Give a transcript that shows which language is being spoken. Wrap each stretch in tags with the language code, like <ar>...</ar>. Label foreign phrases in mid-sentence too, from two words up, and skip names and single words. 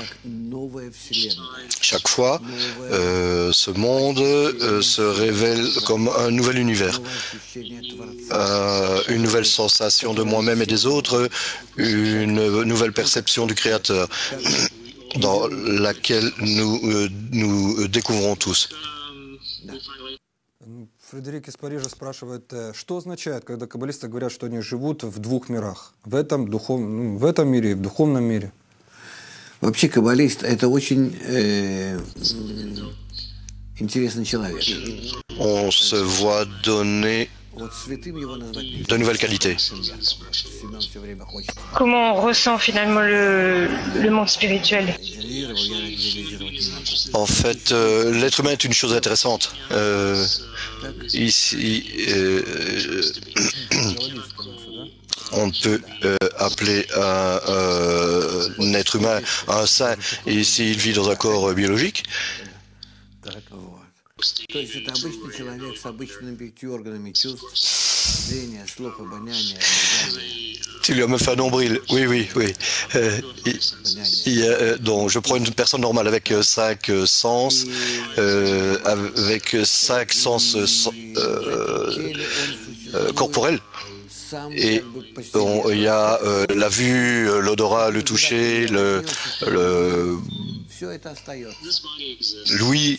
<fr>Chaque fois, ce monde se révèle comme un nouvel univers, une nouvelle sensation de moi-même et des autres, une nouvelle perception du Créateur dans laquelle nous découvrons tous.</fr> <ru>Фредерик из Парижа спрашивает, что означает, когда каббалисты говорят, что они живут в двух мирах, в этом мире и в духовном мире? Вообще каббалист – это очень интересный человек.</ru> <fr>On se voit donner de nouvelles qualités. Comment on ressent finalement le monde spirituel? En fait, l'être humain est une chose intéressante. Ici, on peut appeler un être humain un saint, et s'il vit dans un corps biologique.</fr> <ru>То есть это обычный человек с обычными 5 органами чувств, зрения, слух, обоняния.</ru> <fr>Tu lui as même fait un nombril. Oui, oui, oui. Donc, je prends une personne normale avec 5 sens, avec 5 sens corporels. Et il y a la vue, l'odorat, le toucher, l'ouïe.</fr>